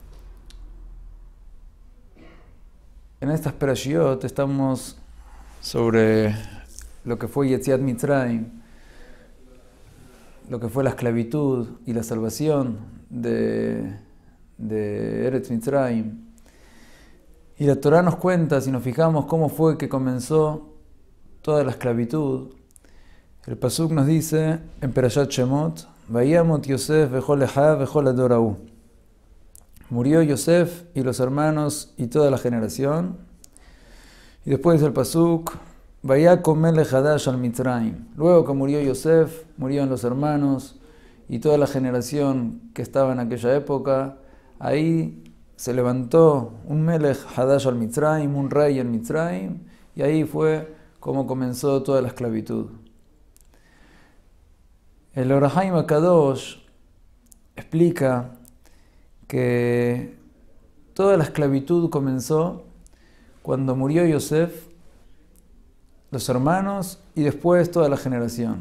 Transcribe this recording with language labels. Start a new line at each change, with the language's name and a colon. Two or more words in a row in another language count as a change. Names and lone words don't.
Spanish: En estas Perashiot estamos sobre lo que fue
Hebrew: יציאת מצרים,
Spanish: lo que fue la esclavitud y la salvación de
Hebrew: ארץ מצרים.
Spanish: Y la Torah nos cuenta, si nos fijamos, cómo fue que comenzó toda la esclavitud. El pasuk nos dice en
Hebrew: פרשת שמות: וימת יוסף בכל אחיו בכל הדור ההוא.
Spanish: Murió Yosef y los hermanos y toda la generación. Y después dice el pasuk:
Hebrew: ויקם מלך חדש על מצרים.
Spanish: Luego que murió Yosef, murieron los hermanos y toda la generación que estaba en aquella época. Ahí se levantó un
Hebrew: מלך חדש על מצרים,
Spanish: un rey en Mitzrayim, y ahí fue como comenzó toda la esclavitud. El Or HaChaim HaKadosh explica que toda la esclavitud comenzó cuando murió Yosef, los hermanos y después toda la generación.